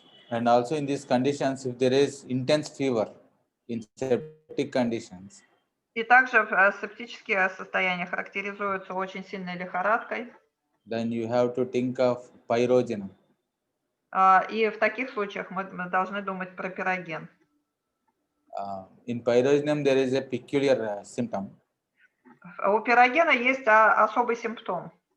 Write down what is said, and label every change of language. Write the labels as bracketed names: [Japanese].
[English] And also in these conditions, if there is intense fever in septic conditions, [Russian] И также септические состояния характеризуются очень сильной лихорадкой. [English] then you have to think of pyrogen. [Russian] И в таких случаях мы должны думать про пироген. [English] In pyrogenum, there is a peculiar symptom. [Russian] У пирогена есть особый симптом.